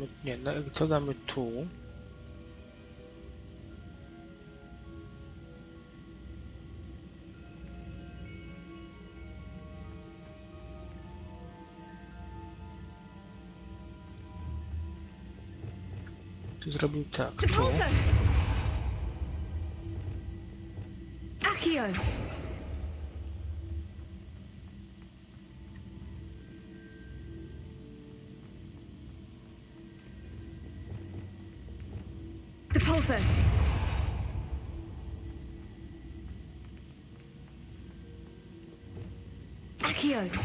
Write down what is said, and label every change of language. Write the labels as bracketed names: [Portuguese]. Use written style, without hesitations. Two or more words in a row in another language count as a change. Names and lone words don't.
[Polish] Nie, to damy tu. Tu zrobił tak, tu. Depulso! Accio! Depulso! Accio!